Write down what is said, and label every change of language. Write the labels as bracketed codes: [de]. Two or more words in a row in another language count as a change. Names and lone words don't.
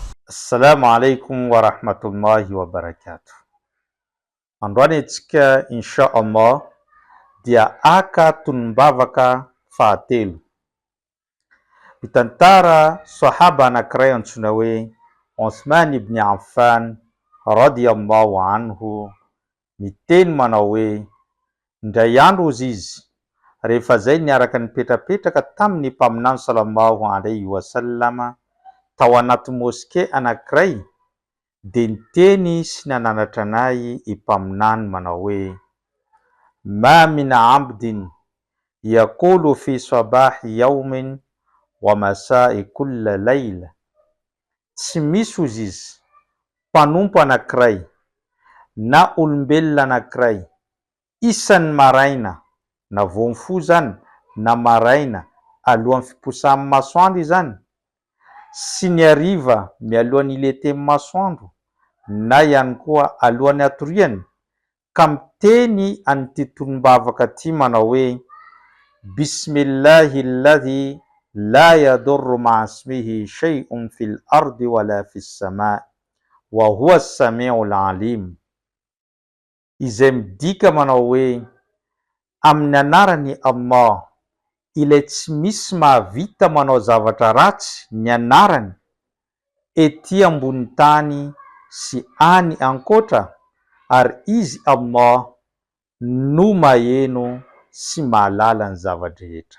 [ar] السلام عليكم ورحمة الله وبركاته. [mg] Androany antsika [ar] إن شاء الله [mg] dia aka tonom-bavaka fahatelo. Mitantara sahaba anankiray antsoina hoe Uthman ibn Affan [ar] رضي الله عنه [mg] miteny manao hoe indray andro ozy izy rehefa zay niaraka nipetrapetraka tamin'ny mpaminany [ar] صلى الله عليه وسلم [mg] tao anaty moske anankiray, de niteny sy nananatra anay impaminany manao hoe [ar] ما من عبد يقول في صباح يوم ومساء كل ليلة. [mg] Tsy misy ozy izy mpanompo anankiray na olombelona anankiray isan'ny maraina na voamfo zany na maraina alohan'ny fiposahany masoandro izany sy ny hariva mialohan'ny ilete masoandro na ihany koa alohan'ny hatoriany ka miteny an'ity tonom-bavaka ty manao hoe [ar] بسم الله الذي لا يضر مع اسمه شيء في الأرض ولا في السماء وهو السميع العليم. [mg] Izay midika manao hoe amin'ny anarany Allah ilay tsy misy mahavita manao zavatra ratsy ny anarany ety ambony tany sy any ankoatra, ary izy Allah no maheno sy mahalala ny zavadrehetra.